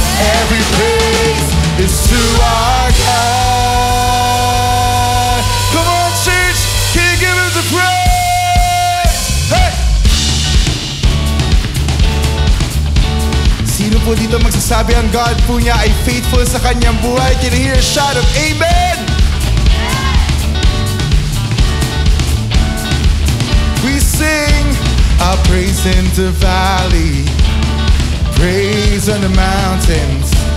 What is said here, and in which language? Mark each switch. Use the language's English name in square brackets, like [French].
[English] Every praise is to our God. Come on, church. Can you give him the praise? Hey! [Filipino] Sino po dito magsasabi ang God po niya ay faithful sa kanyang buhay? [English] Can you hear a shout of amen? We sing our praise in the valley, praise on the mountains.